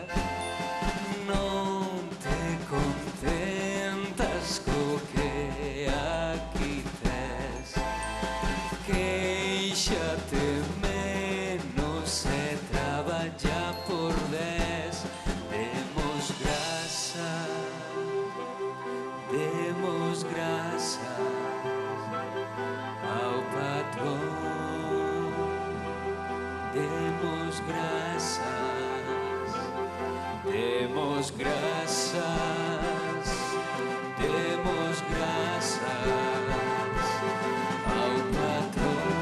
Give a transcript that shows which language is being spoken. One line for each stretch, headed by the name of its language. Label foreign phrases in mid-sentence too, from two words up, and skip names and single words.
Galician: Non te contentas co que aquí tes, quéixate menos e traballa por 10.
Portuguese: Demos graças ao patrão. Demos graças, demos graças, demos graças ao patrão.